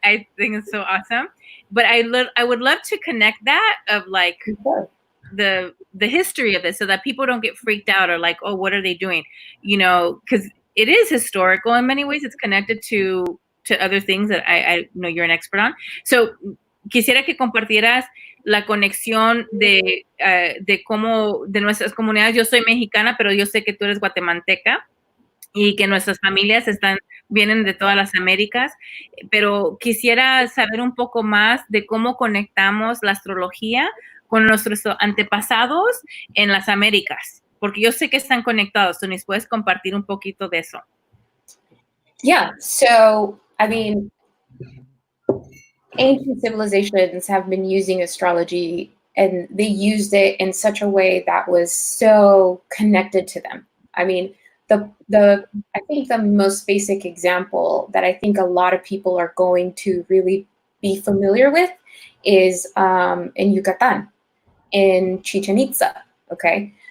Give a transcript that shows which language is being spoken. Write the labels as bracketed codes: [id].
[en] I think it's so awesome. But I would love to connect that of like the history of this, so that people don't get freaked out or like, oh, what are they doing? Because it is historical in many ways. It's connected to other things that I know you're an expert on. [es] So quisiera que compartieras la conexión de cómo de nuestras comunidades. Yo soy mexicana, pero yo sé que tú eres guatemalteca y que nuestras familias vienen de todas las Américas, pero quisiera saber un poco más de cómo conectamos la astrología con nuestros antepasados en las Américas, porque yo sé que están conectados. ¿Tú nos puedes compartir un poquito de eso? [en] Yeah, so, I mean, ancient civilizations have been using astrology, and they used it in such a way that was so connected to them. I mean, I think the most basic example that I think a lot of people are going to really be familiar with is in Yucatan, in Chichen Itza, okay?